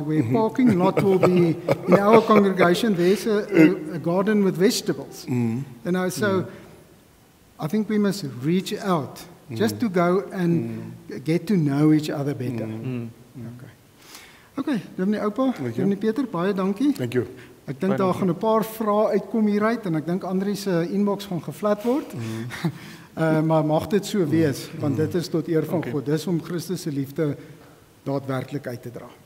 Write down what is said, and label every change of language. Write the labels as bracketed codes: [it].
[en] Where parking lot will be in our congregation, there's a garden with vegetables. You know, so I think we must reach out just to go and get to know each other better. [af] Okay, Dominee Oupa, Dominee Pieter, baie dankie. [en] Thank you. [af] Ek dink daar gaan 'n paar vrae uitkom hieruit en ek dink Andri se inbox gaan gevlat word. Maar mag dit so wees, want dit is tot eer van God. Dis om Christus se liefde daadwerklik uit te dra.